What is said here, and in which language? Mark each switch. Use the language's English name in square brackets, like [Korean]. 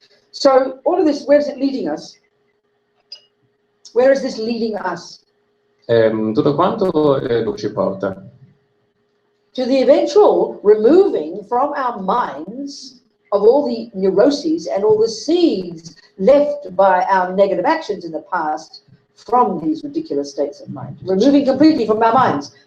[English] So all of this, where is it leading us? Where is this leading us? [Italian] Tutto quanto dove ci porta? [English] To the eventual removing from our minds of all the neuroses and all the seeds left by our negative actions in the past from these ridiculous states of mind. Removing completely from our minds.